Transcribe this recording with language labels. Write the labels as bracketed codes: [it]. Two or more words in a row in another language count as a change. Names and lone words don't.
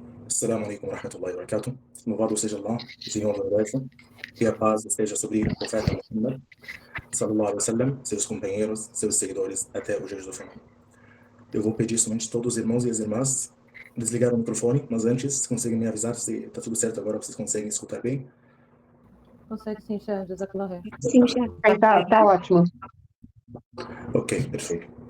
[ar] السلام عليكم ورحمة الله وبركاته. [pt] Louvado seja Allah, o Senhor do Universo, que a paz esteja sobre o profeta Muhammad, [ar] صلى الله عليه وسلم, [pt] seus companheiros, seus seguidores, até o dia do fim. Eu vou pedir somente todos os irmãos e as irmãs desligar o microfone, mas antes, conseguem me avisar se está tudo certo agora, vocês conseguem escutar bem? Consegue sim, [ar] Shah, جزاك الله خير. [pt] Sim, chefe. Tá ótimo. Ok, perfeito.